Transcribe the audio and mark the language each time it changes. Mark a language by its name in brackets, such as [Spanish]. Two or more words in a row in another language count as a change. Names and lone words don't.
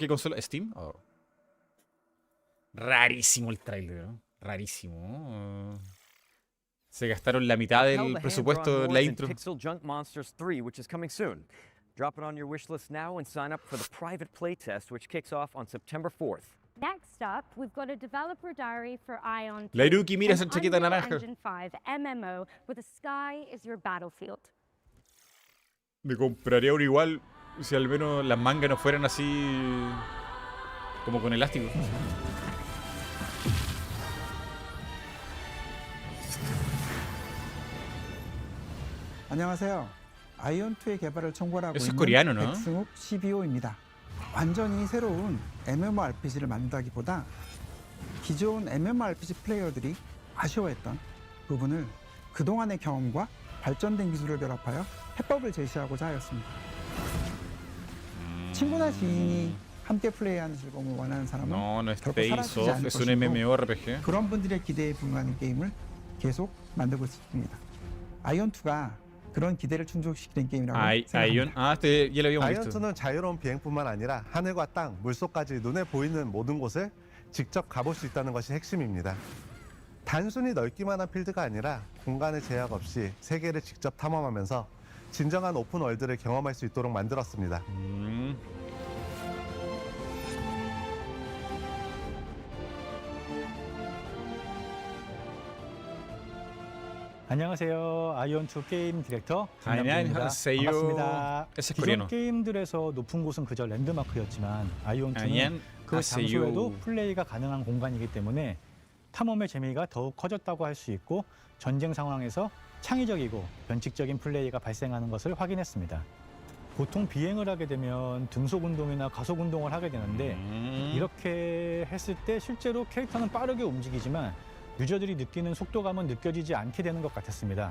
[Spanish] ¿Qué consola? ¿Steam? Oh. Rarísimo el trailer, ¿no? Rarísimo. Se gastaron la mitad del presupuesto de la intro. [English] Pixel Junk Monsters 3, which is coming soon. Drop it on your wish list now and sign up for the private playtest, which kicks off on September 4th. Next up, we've got a developer diary for Ion 2. [Spanish] La Iruki, mira esa [English] an [Spanish] chaqueta Unreal naranja. [English] Engine 5 MMO where the sky is your battlefield. [Spanish] Me compraría uno igual si al menos las mangas no fueran así como con elástico. [Korean] 안녕하세요. 아이온2의 개발을 총괄하고 [Spanish] Eso es [Korean] 있는 [Spanish] coreano, ¿no? [Korean] 백승욱 CBO입니다. 완전히 새로운 MMORPG를 만든다기보다 기존 MMORPG 플레이어들이 아쉬워했던 부분을 그동안의 경험과 발전된 기술을 결합하여 해법을 제시하고자 하였습니다. 친구나 지인이 함께 플레이하는 즐거움을 원하는 사람은 [Spanish] No, no es [Korean] 결코 사라지지 [Spanish] Face-Off, [Korean] 않을 [Spanish] es un [Korean] 것이고 [Spanish] MMORPG. [Korean] 그런 분들의 기대에 불과한 게임을 계속 만들고 있습니다. 아이온2가 그런 기대를 충족시키는 게임이라고 생각합니다. 아이온? 아, [Spanish] este ya lo habíamos visto. [Korean] 아이온2는 자유로운 비행뿐만 아니라 하늘과 땅, 물속까지 눈에 보이는 모든 곳을 직접 가볼 수 있다는 것이 핵심입니다. 단순히 넓기만 한 필드가 아니라 공간의 제약 없이 세계를 직접 탐험하면서 진정한 오픈 월드를 경험할 수 있도록 만들었습니다. 안녕하세요. 아이온2 게임 디렉터 김남준입니다. 안녕하세요. 반갑습니다. [Spanish] Ese es [Korean] 기존 [Spanish] coreano. [Korean] 게임들에서 높은 곳은 그저 랜드마크였지만 아이온2는 그 안녕하세요. 장소에도 플레이가 가능한 공간이기 때문에 탐험의 재미가 더욱 커졌다고 할 수 있고 전쟁 상황에서 창의적이고 변칙적인 플레이가 발생하는 것을 확인했습니다. 보통 비행을 하게 되면 등속 운동이나 가속 운동을 하게 되는데 이렇게 했을 때 실제로 캐릭터는 빠르게 움직이지만 유저들이 느끼는 속도감은 느껴지지 않게 되는 것 같았습니다.